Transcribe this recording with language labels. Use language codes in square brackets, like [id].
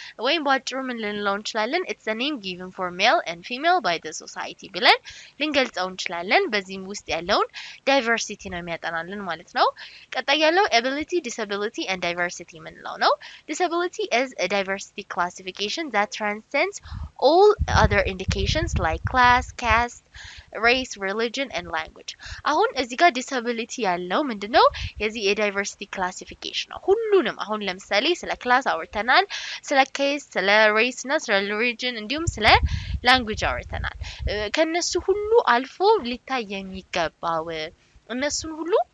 [am] ወይም ባጭሩ ምን ልንለው እንችላለን [en] it's a name given for male and female by the society [am] ብለን ልንገልጸው እንችላለን በዚህም ውስጥ ያለውን [en] diversity [am] ነው የሚያጠናልን ማለት ነው ቀጣይ ያለው [en] ability disability and diversity [am] ምንለው ነው [en] disability is a diversity classification that transcends all other indications like class class, caste, race, religion and language. [am] አሁን እዚህ ጋር disability ያለው ምንድነው የዚህ የዳይቨርሲቲ ክላሲፊኬሽን ነው ሁሉንም አሁን ለምሳሌ ስለ ክላስ አውርተናል ስለ caste ስለ race እና ስለ religion እንዲሁም ስለ language አውርተናል ከነሱ ሁሉ አልፎ ሊታይ የሚገባው እነሱን ሁሉ